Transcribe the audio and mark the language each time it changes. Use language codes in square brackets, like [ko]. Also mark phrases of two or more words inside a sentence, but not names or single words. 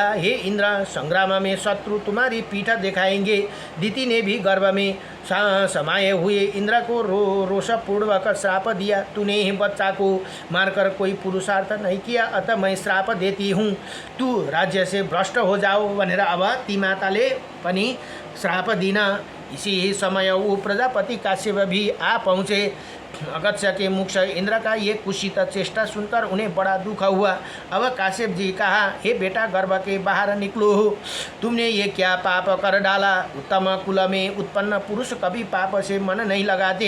[hi] हे इंद्र, संग्राम में शत्रु तुम्हारी पीठ दिखाएंगे। दीति ने भी गर्भ में समाये हुए इंद्र को रोषपूर्वक श्राप दिया। तूने बच्चा को मारकर कोई पुरुषार्थ नहीं किया, अतः मैं श्राप देती हूँ, तू राज्य से भ्रष्ट हो जाओ [ne] भनेर अब ती माताले पनि श्राप दिन। [hi] इसी समय वो प्रजापति काश्यप भी आ पहुँचे। अगस्त्य के मुख से इंद्र का ये कुशित चेष्टा सुनकर उन्हें बड़ा दुख हुआ। अब काश्यप जी कहा, हे बेटा, गर्भ के बाहर निकलो। तुमने ये क्या पाप कर डाला? उत्तम कुल में उत्पन्न पुरुष कभी पाप से मन नहीं लगाते।